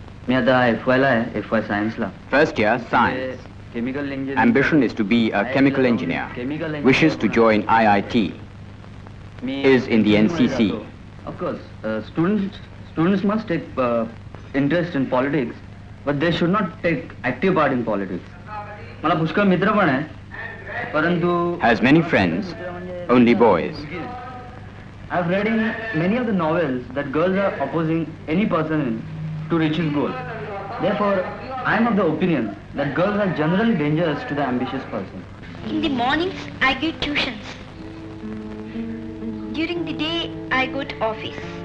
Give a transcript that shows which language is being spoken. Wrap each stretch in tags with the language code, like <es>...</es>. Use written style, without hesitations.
<mr>मी आता FYला आहे, FY सायन्सला.</mr> <en>First year science. Chemical engineer. Ambition is to be a chemical engineer. Wishes to join IIT. Is in the NCC. Of course, students must take interest in politics, but they should not take active part in politics.</en> <mr>मला पुष्कळ मित्र पण आहे, परंतु</mr> <en>has many friends, only boys. I've read in many of the novels that girls are opposing any person to reach his goal. Therefore, I am of the opinion that girls are generally dangerous to the ambitious person. In the mornings, I give tuitions. During the day, I go to office.</en>